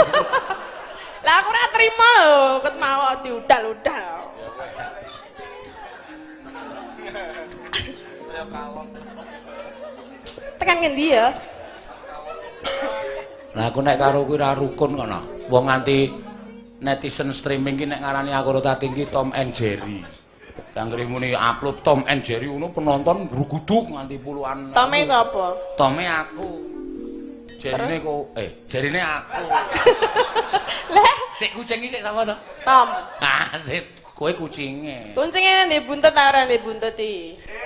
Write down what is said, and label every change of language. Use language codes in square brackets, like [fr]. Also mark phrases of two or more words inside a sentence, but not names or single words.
[jv] Lah aku ora trima lho, ket mau diudal-udal. Tekan ngendi ya? Lah aku nek karo kuwi ra rukun kono. Wong nganti netizen streaming ki nek ngarani aku rota tinggi Tom and Jerry. Kanggere muni upload Tom and Jerry ngono penonton gruguduk nganti puluhan. Tome sapa? Tome aku. Jerine kok jerine aku. Lah, Sik kucing iki sik sapa to? Tom. Ah, sik kowe kucinge. Kucinge ndek buntut ta ora ndek buntut iki?